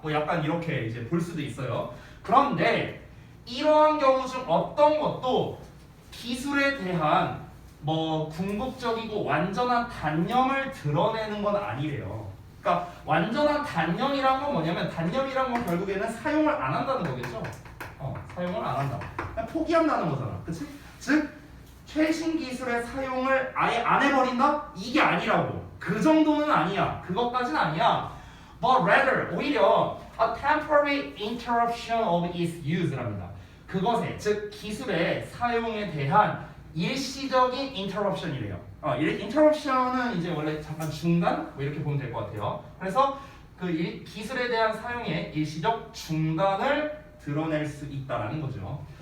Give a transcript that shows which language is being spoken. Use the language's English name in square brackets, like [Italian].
[Korean] 뭐 약간 이렇게 이제 볼 수도 있어요. 그런데 이러한 경우 중 어떤 것도 기술에 대한 뭐 궁극적이고 완전한 단념을 드러내는 건 아니래요. 그러니까 완전한 단념이란 건 뭐냐면, 단념이란 건 결국에는 사용을 안 한다는 거겠죠. 사용을 안 한다. 그냥 포기한다는 거잖아. 그치? 즉 최신 기술의 사용을 아예 안 해버린다? 이게 아니라고. 그 정도는 아니야. 그것까지는 아니야. [English] But rather, [Korean] 오히려 [English] a temporary interruption of its use랍니다. [Korean] 그것에, 즉 기술의 사용에 대한 일시적인 interruption이래요. interruption은 이제 원래 잠깐 중단? 뭐 이렇게 보면 될 것 같아요. 그래서 그 기술에 대한 사용의 일시적 중단을 드러낼 수 있다라는 거죠.